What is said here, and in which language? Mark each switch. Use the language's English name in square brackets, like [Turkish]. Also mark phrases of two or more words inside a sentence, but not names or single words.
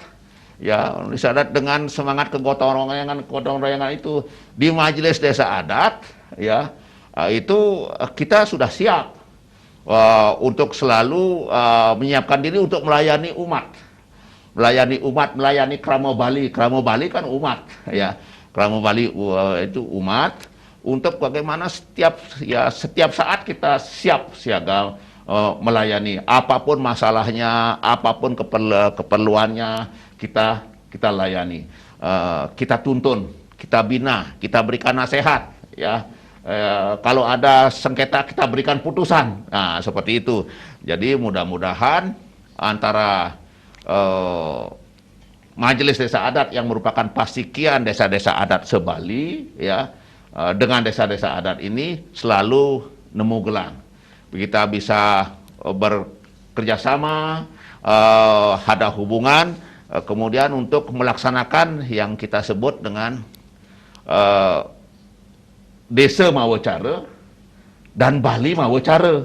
[Indonesian] Ya, desa adat dengan semangat kegotong royongan itu di Majelis Desa Adat, ya, itu kita sudah siap untuk selalu menyiapkan diri untuk melayani umat. Melayani Krama Bali. Krama Bali kan umat, ya. Krama Bali itu umat, untuk bagaimana setiap saat kita siap siaga melayani apapun masalahnya, apapun keperluannya, kita layani, kita tuntun, kita bina, kita berikan nasihat, ya. Kalau ada sengketa kita berikan putusan. Nah, seperti itu. Jadi mudah-mudahan antara Majelis Desa Adat yang merupakan pasikian desa-desa adat se-Bali, ya, dengan desa-desa adat ini selalu [Balinese] nemu gelang. [Indonesian] Kita bisa bekerjasama, ada hubungan, kemudian untuk melaksanakan yang kita sebut dengan Desa Mawacara dan Bali Mawacara.